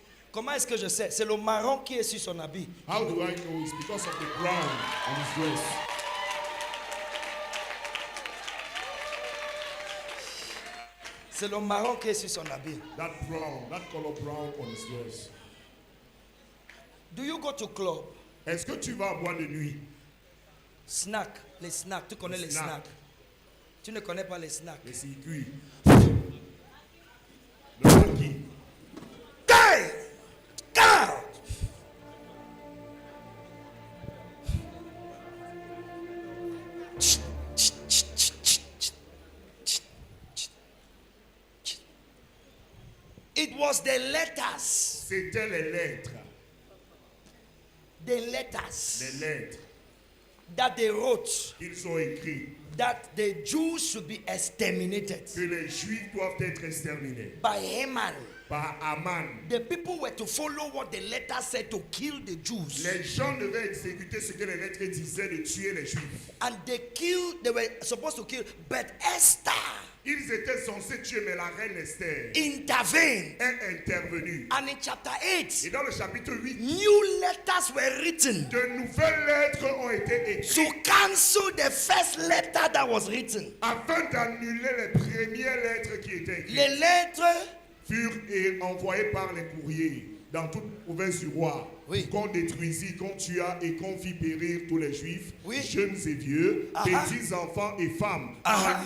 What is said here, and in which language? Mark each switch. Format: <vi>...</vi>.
<fr>Comment est-ce que je sais? C'est le marron qui est sur son habit.</fr> <en>How do I know? It's because of the brown on his dress.</en> <fr>C'est le marron qui est sur son habit.</fr> <en>That brown, that color brown on his dress. Do you go to club?</en> <fr>Est-ce que tu vas boire de nuit? Snack, les snacks. Tu connais les snacks. snacks. Tu ne connais pas les snacks. Les circuits. Le hockey.</fr> <en>Hey! God! It was the letters</en> <fr>C'était les lettres.</fr> <en>The letters</en> <fr>Les lettres</fr> <en>that they wrote</en> <fr>qu'ils ont écrites.</fr> <en>that the Jews should be exterminated</en> <fr>Que les Juifs doivent être exterminés.</fr> <en>by Haman.</en> <fr>Par Aman.</fr> <en>The people were to follow what the letter said to kill the Jews.</en> <fr>Les gens devaient exécuter ce que les lettres disaient de tuer les Juifs.</fr> <en>And they were supposed to kill, but Esther</en> <fr>Ils étaient censés tuer, mais la reine Esther</fr> <en>intervened.</en> <fr>est intervenue.</fr> <en>And in chapter 8,</en> <fr>Et dans le chapitre 8,</fr> <en>new letters were written</en> <fr>de nouvelles lettres ont été</fr> <en>to</en> <fr>écrites</fr> <en>cancel the first letter that was written.</en> <fr>afin d'annuler les premières lettres qui étaient écrites. Les lettres Furent envoyés par les courriers dans toute province du roi. Oui. Qu'on détruisit, qu'on tua et qu'on fit périr tous les Juifs, Oui. jeunes et vieux, Ah. petits enfants et femmes, Ah.</fr>